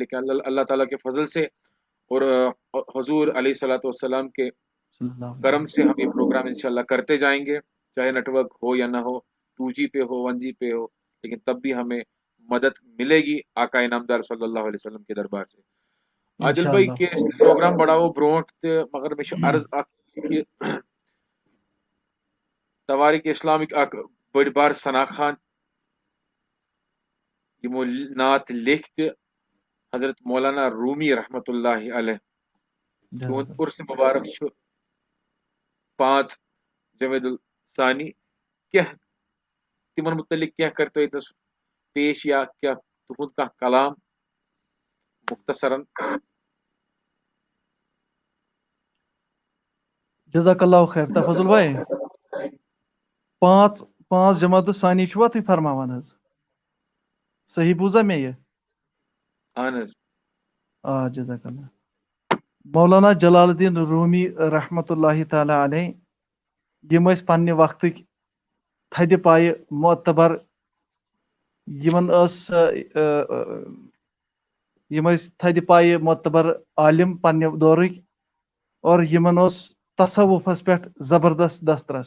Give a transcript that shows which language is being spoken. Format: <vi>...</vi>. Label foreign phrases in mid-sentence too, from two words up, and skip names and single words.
<ur>لیکن اللہ تعالیٰ کے فضل سے اور حضور</ur> <ar>علیہ الصلوۃ والسلام</ar> <ur>کے کرم سے ہم یہ پروگرام انشاءاللہ کرتے جائیں گے چاہے نیٹ ورک ہو یا نہ ہو 2G پہ ہو 1G پہ ہو لیکن تب بھی ہمیں مدد ملے گی آقا انعامدار</ur> <ar>صلی اللہ علیہ وسلم</ar> <ur>کے دربار سے. عادل انشاء بھائی اللہ کے</ur> <ks>پروگرام بڑھاو برونٹ تہٕ مگر مےٚ چھُ عرض اکھ کہِ تواریک اسلامٕکۍ اکھ بٔڑۍ بار ثنا خان یِمو نعت لیکھۍ تہِ حضرت مولانا رومی</ks> <ar>رحمت اللہ علیہ</ar> <ks>تِہُنٛد عرس مبارک چھُ 5 جمیٖد الثانی. کینٛہہ تِمن متعلق کینٛہہ کٔرۍ تو ییٚتنس پیش یا کینٛہہ تُہُنٛد کانٛہہ کلام مختصرن.</ks> <ar>جزاک اللہ خیر</ar> <ks>تفضل بھائی 5 جماعت الثانی چھُوا تُہۍ فرماوان حظ صحیح بوٗزا مےٚ یہِ اہن حظ</ks> <ar>جزاک اللہ</ar> <ks>مولانا جلال الدین رومی</ks> <ar>رحمۃ اللہ تعالی علیہ</ar> <ks>یم ٲسۍ پننہِ وقتٕکۍ تھدِ پایہِ معتبر یمن یم ٲسۍ تھدِ پایہِ معتبر عالم پننہِ دورٕکۍ اور یمن اوس تصوفس پٮ۪ٹھ زبردست دسترس</ks>